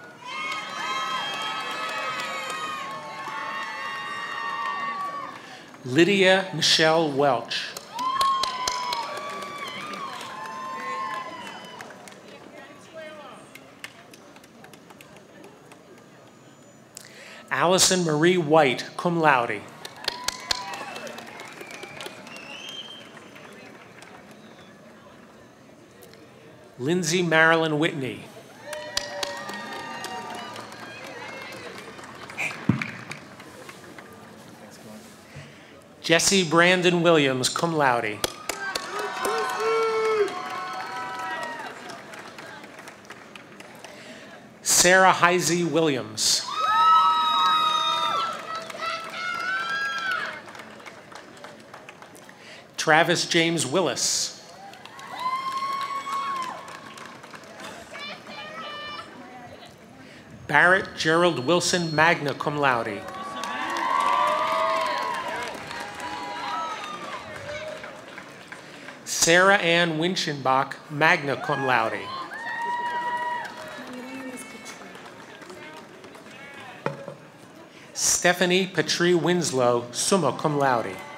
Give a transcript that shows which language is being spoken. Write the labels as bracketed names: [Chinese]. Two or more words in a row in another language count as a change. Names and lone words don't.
[English] Lydia Michelle Welch. Allison Marie White, [Latin] cum laude. [English] Lindsay Marilyn Whitney. Jesse Brandon Williams, [Latin] cum laude. [English] Sarah Heisey Williams. Travis James Willis. Barrett Gerald Wilson, [Latin] magna cum laude. [English] Sarah Ann Winchenbach, [Latin] magna cum laude. [English] Stephanie Patrie Winslow, [Latin] summa cum laude.